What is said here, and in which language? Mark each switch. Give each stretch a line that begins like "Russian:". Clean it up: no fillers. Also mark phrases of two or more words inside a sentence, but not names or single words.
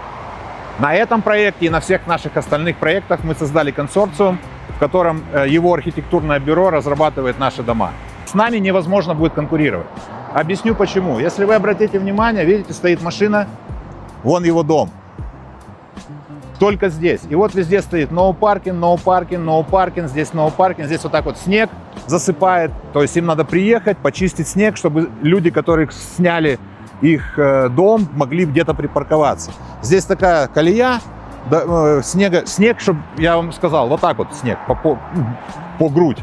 Russian: На этом проекте и на всех наших остальных проектах мы создали консорциум, в котором его архитектурное бюро разрабатывает наши дома. С нами невозможно будет конкурировать. Объясню почему. Если вы обратите внимание, видите, стоит машина, вон его дом. Только здесь. И вот везде стоит
English: no parking, no parking, no parking,
Russian: здесь
English: no parking.
Russian: Здесь вот так вот снег засыпает. То есть им надо приехать, почистить снег, чтобы люди, которые сняли их дом, могли где-то припарковаться. Здесь такая колея, да, снег, чтобы я вам сказал, вот так вот снег, по грудь.